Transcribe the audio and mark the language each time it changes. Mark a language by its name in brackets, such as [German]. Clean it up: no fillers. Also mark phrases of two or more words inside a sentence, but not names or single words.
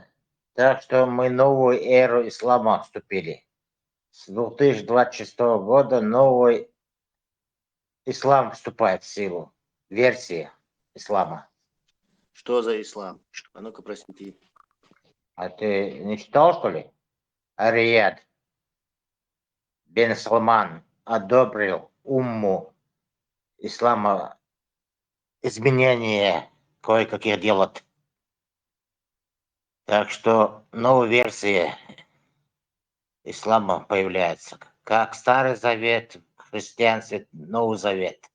[Russian] Так что мы новую эру ислама вступили. С 2026 года новый ислам вступает в силу. Версия ислама. Что за ислам? А ну-ка, просвети. А ты не читал, что ли? Арияд бен Салман одобрил умму ислама изменения кое-каких делать. Так что новая версия ислама появляется. Как Старый Завет в христианстве, Новый Завет.